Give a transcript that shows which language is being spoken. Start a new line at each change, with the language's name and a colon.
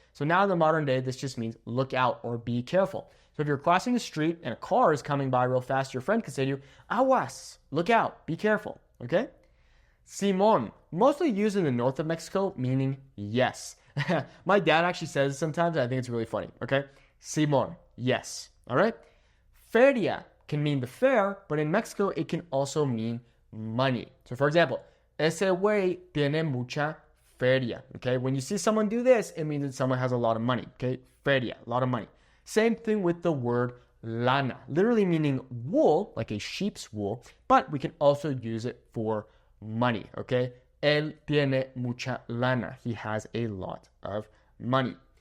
English: So now in the modern day, this just means look out or be careful. So if you're crossing the street and a car is coming by real fast, your friend can say to you, aguas, look out, be careful, okay? Simón, mostly used in the north of Mexico, meaning yes. My dad actually says it sometimes, and I think it's really funny, okay? Simón, yes, all right? Feria can mean the fair, but in Mexico, it can also mean money. So for example,
Spanish: ese güey tiene mucha feria, okay?
English: When you see someone do this, it means that someone has a lot of money, okay? Feria, a lot of money. Same thing with the word lana, literally meaning wool, like a sheep's wool, but we can also use it for money, okay?
Spanish: Él tiene mucha lana.
English: He has a lot of money.